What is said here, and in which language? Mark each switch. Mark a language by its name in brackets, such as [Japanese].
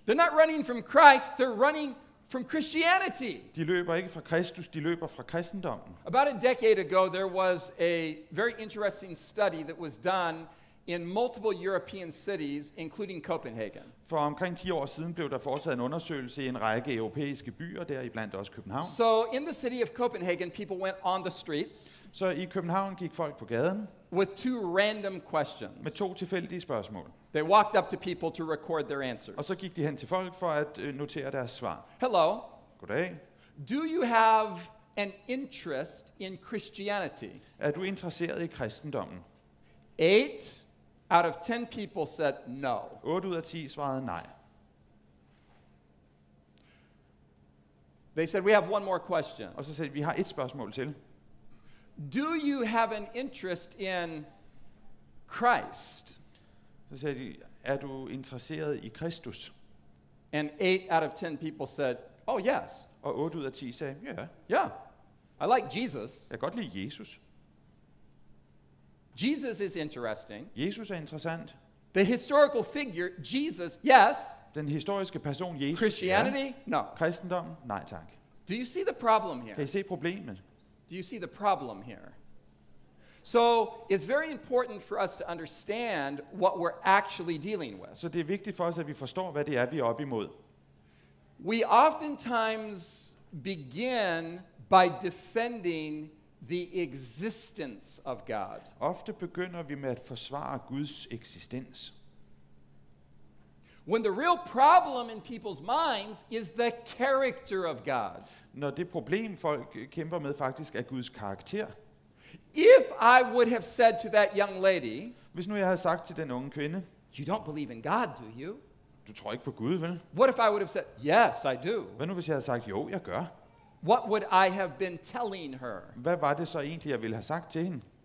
[English] They're not running from Christ, they're running from Christianity. [Danish] De løber ikke fra Kristus, de løber fra kristendommen. [English] About a decade ago, there was a very interesting study that was done in multiple European cities, including Copenhagen. [Danish] For omkring 10 år siden blev der foretaget en undersøgelse i en række europæiske byer, deriblandt også København. [English] So in the city of Copenhagen, people went on the streets [Danish] Så i København gik folk på gaden [English] with two random questions. [Danish] med 2 tilfældige spørgsmål. [English] They walked up to people to record their answers. [Danish] Og så gik de hen til folk for at notere deres svar. [English] Hello, [Danish] Goddag. [English] do you have an interest in Christianity? [Danish] Er du interesseret i kristendommen? [English] 8 out of 10 people said no. [Danish] 8 ud af 10 svarede nej. [English] They said, we have one more question. [Danish] Og så sagde de, vi har et spørgsmål til. [English] Do you have an interest in Christ? [Danish] Så sagde de, er du interesseret i Kristus? [English] And 8 out of 10 people said, oh yes. [Danish] Og 8 ud af 10 sagde, ja, [English] Yeah. I like Jesus. [Danish] jeg kan godt lide Jesus. [English] Jesus is interesting. [Danish] Jesus er interessant. [English] The historical figure, Jesus, yes. [Danish] Den historiske person, Jesus. [English] Christianity, no. [Danish] Ja. Kristendommen? Nej tak. [English] Do you see the problem [Danish] Kan [English] here? [Danish] I se problemet? [English] Do you see the problem here? So it's very important for us to understand what we're actually dealing with. [Danish] Så det er vigtigt for os, at vi forstår, hvad det er, vi er op imod. [English] We oftentimes begin by defending the existence of God. [Danish] Ofte begynder vi med at forsvare Guds eksistens. [English] When the real problem in people's minds is the character of God. [Danish] Når det problem, folk kæmper med, faktisk er Guds karakter. [English] If I would have said to that young lady, [Danish] Hvis nu jeg havde sagt til den unge kvinde, [English] you don't believe in God, do you? [Danish] du tror ikke på Gud, vel? [English] What if I would have said, yes, I do? [Danish] Hvad nu, hvis jeg havde sagt, jo, jeg gør? [English] What would I have been telling her? [Danish] Hvad var det så egentlig, jeg ville have sagt til hende?